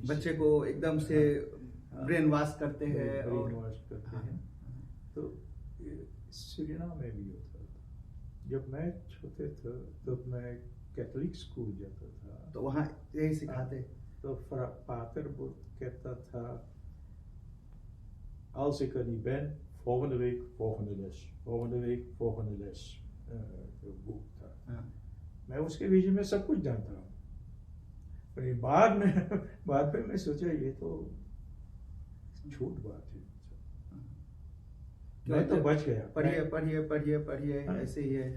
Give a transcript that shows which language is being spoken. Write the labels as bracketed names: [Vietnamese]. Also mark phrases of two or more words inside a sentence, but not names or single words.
[Caribbean Hindustani] बच्चे को एकदम से ब्रेन वॉश करते हैं तो सूरीनाम में भी होता था। जब मैं छोटे था तब मैं कैथोलिक स्कूल जाता था, तो वहाँ यही सिखाते। तो पाter कहता था [Dutch] als ik er niet ben, volgende week volgende les [Caribbean Hindustani] जो बुक था। मैं उसके बीच में सब कुछ जानता हूँ, पर बाद में मैं सोचा ये तो झूठ बात है। मैं तो बच गया। पढ़िए ऐसे ही है।